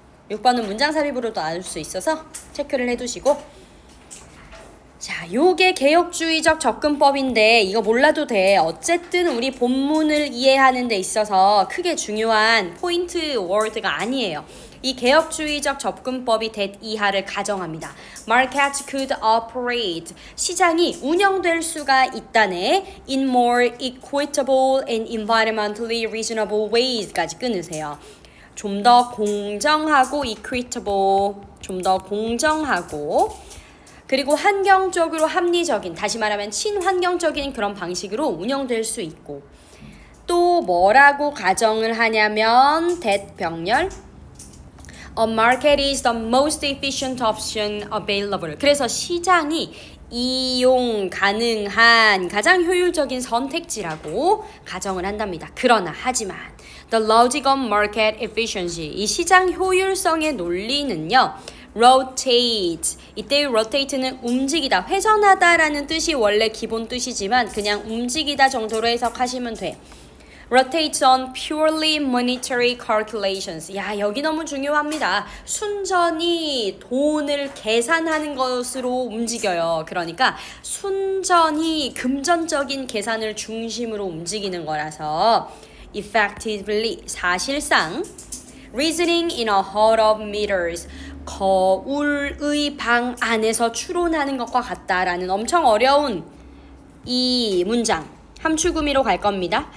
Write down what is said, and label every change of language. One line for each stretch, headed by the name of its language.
Korean: 6번은 문장 삽입으로도 알 수 있어서 체크를 해두시고, 자, 요게 개혁주의적 접근법인데 이거 몰라도 돼. 어쨌든 우리 본문을 이해하는 데 있어서 크게 중요한 포인트 워드가 아니에요. 이 개혁주의적 접근법이 that 이하를 가정합니다.
English: Markets could operate.
Korean: 시장이 운영될 수가 있다네.
English: In more equitable and environmentally reasonable ways
Korean: 까지 끊으세요. 좀 더 공정하고 equitable, 좀 더 공정하고 그리고 환경적으로 합리적인, 다시 말하면 친환경적인 그런 방식으로 운영될 수 있고, 또 뭐라고 가정을 하냐면 that 병렬
English: A market is the most efficient option available.
Korean: 그래서 시장이 이용 가능한 가장 효율적인 선택지라고 가정을 한답니다. 그러나 하지만
English: The logic of market efficiency,
Korean: 이 시장 효율성의 논리는요, rotate, 이때 rotate는 움직이다, 회전하다라는 뜻이 원래 기본 뜻이지만 그냥 움직이다 정도로 해석하시면 돼.
English: rotates on purely monetary calculations.
Korean: 야, 여기 너무 중요합니다. 순전히 돈을 계산하는 것으로 움직여요. 그러니까 순전히 금전적인 계산을 중심으로 움직이는 거라서 effectively, 사실상
English: reasoning in a herd of meters,
Korean: 거울의 방 안에서 추론하는 것과 같다라는 엄청 어려운 이 문장, 함축구미로 갈 겁니다.